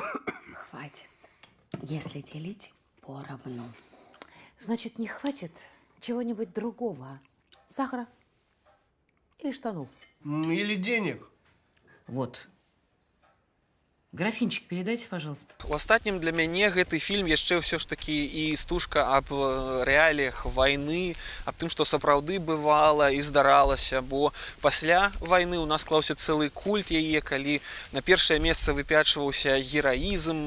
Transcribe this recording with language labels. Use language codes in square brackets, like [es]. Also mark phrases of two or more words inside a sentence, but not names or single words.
[ru] Хватит, если делить поровну. Значит, не хватит чего-нибудь другого. Сахара или штанов. Или денег. Вот. Графинчик передайте, пожалуйста. [be] У астатнім для мяне гэты фільм яшчэ ўсё ж такі і стужка аб рэаліях вайны, аб тым, што сапраўды бывала і здаралася, бо пасля вайны ў нас склаўся цэлы культ яе, калі на першае месца выпячваўся гераізм.